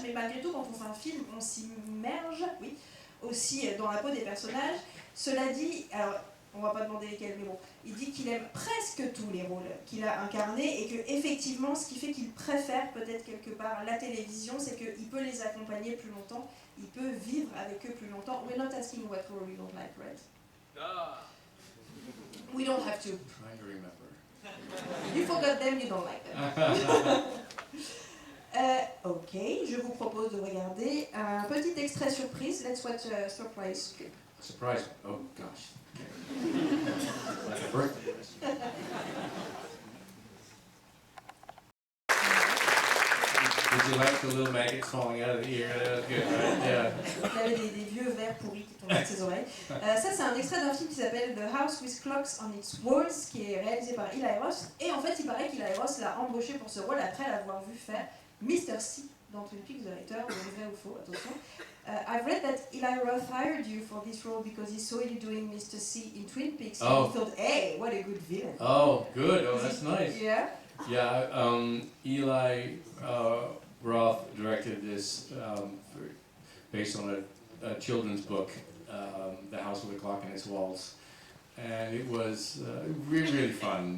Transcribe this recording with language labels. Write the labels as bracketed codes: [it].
[fr] Mais malgré tout, quand on fait un film, on s'immerge, oui, aussi dans la peau des personnages. Cela dit, alors, on va pas demander lesquels, mais bon, il dit qu'il aime presque tous les rôles qu'il a incarnés et que effectivement, ce qui fait qu'il préfère peut-être quelque part la télévision, c'est qu'il peut les accompagner plus longtemps, il peut vivre avec eux plus longtemps. [en] We're not asking what role you don't like, right? We don't have to. I'm trying to remember. You forgot them, you don't like them. [fr] Ok, je vous propose de regarder un petit extrait surprise. [en] Let's watch a surprise clip. Surprise! Oh gosh. Like a birthday. Did you like the little maggots falling out of the ear? That was good, right? Yeah. [fr] Il y avait des vieux vers pourris qui tombaient de ses oreilles. Ça, c'est un extrait d'un film qui s'appelle The House with Clocks on Its Walls, qui est réalisé par Eli Roth. Et en fait, il paraît qu'Eli Roth l'a embauché pour ce rôle après l'avoir vu faire Mr. C dans Twin Peaks The Return. Vrai ou faux, attention. [en] I've read that Eli Roth hired you for this role because he saw you doing Mr. C in Twin Peaks. Oh. And he thought, hey, what a good villain. Oh, good. Oh, that's nice. Yeah. Yeah, Eli Roth directed this based on a children's book, The House with a Clock in Its Walls, and it was really, really fun.